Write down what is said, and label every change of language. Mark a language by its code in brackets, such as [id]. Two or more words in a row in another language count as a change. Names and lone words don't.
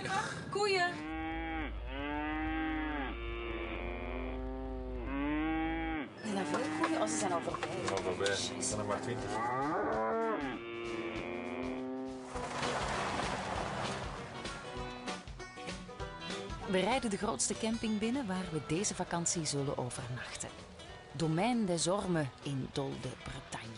[nl] Koeien. Zijn er veel koeien? Oh, ze zijn al voorbij. Nou, voorbij. Er zijn er maar 20. We rijden de grootste camping binnen waar we deze vakantie zullen overnachten. Domaine des Ormes in Dol de Bretagne.